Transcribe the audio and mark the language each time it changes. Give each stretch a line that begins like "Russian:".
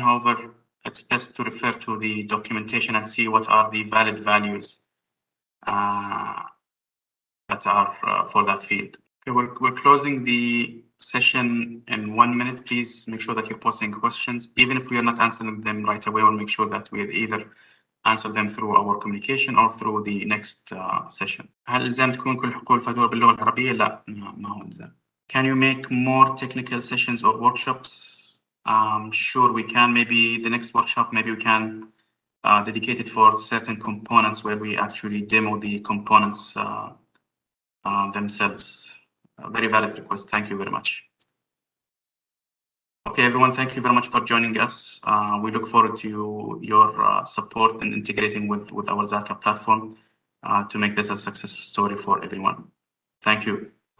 English: However, it's best to refer to the documentation and see what are the valid values that are for that field. Okay, we're closing the session in 1 minute. Please make sure that you're posting questions. Even if we are not answering them right away, we'll make sure that we either answer them through our communication or through the next session.
Arabic: هل إلزام تكون كل حقوق الفاتورة باللغة العربية؟ لا، ما هو إلزام.
English: Can you make more technical sessions or workshops Sure, we can. Maybe the next workshop, maybe we can dedicate it for certain components where we actually demo the components themselves. Very valid request. Thank you very much. Okay, everyone, thank you very much for joining us. We look forward to your support and integrating with our Zalta platform to make this a success story for everyone. Thank you.